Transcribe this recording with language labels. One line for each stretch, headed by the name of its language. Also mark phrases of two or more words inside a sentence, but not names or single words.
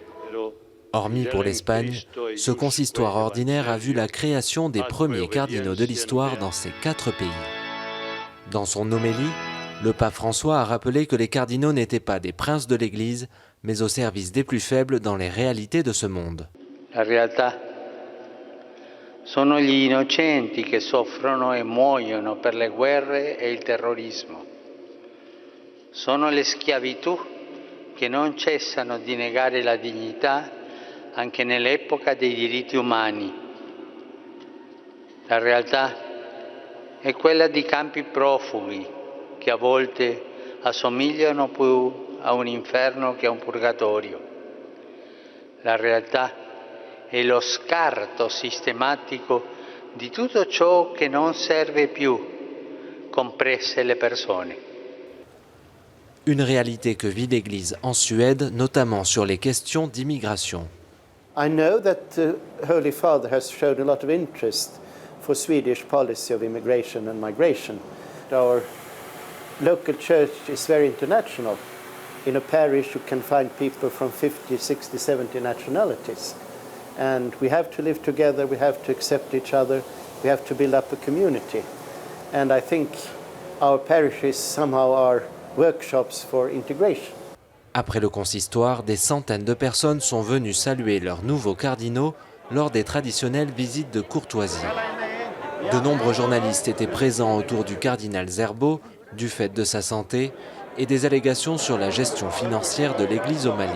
French: Hormis pour l'Espagne, ce consistoire ordinaire a vu la création des premiers cardinaux de l'histoire dans ces 4 pays. Dans son homélie, le pape François a rappelé que les cardinaux n'étaient pas des princes de l'Église, mais au service des plus faibles dans les réalités de ce monde.
Italian: La realtà sono gli innocenti che soffrono e muoiono per le guerre e il terrorismo. Sono le schiavitù che non cessano di negare la dignità anche nell'epoca dei diritti umani. La realtà è quella di campi profughi che a volte assomigliano più a un inferno che a un purgatorio. La realtà è lo scarto sistematico di tutto ciò che non serve più, comprese le persone.
French: Une réalité que vit l'Église en Suède, notamment sur les questions d'immigration.
English: I know that the Holy Father has shown a lot of interest for Swedish policy of immigration and migration. Our local church is very international. In a parish you can find people from 50, 60, 70 nationalities. And we have to live together, we have to accept each other, we have to build up a community. And I think our parishes somehow are workshops for integration.
French: Après le consistoire, des centaines de personnes sont venues saluer leurs nouveaux cardinaux lors des traditionnelles visites de courtoisie. De nombreux journalistes étaient présents autour du cardinal Zerbo, du fait de sa santé, et des allégations sur la gestion financière de l'Église au Mali.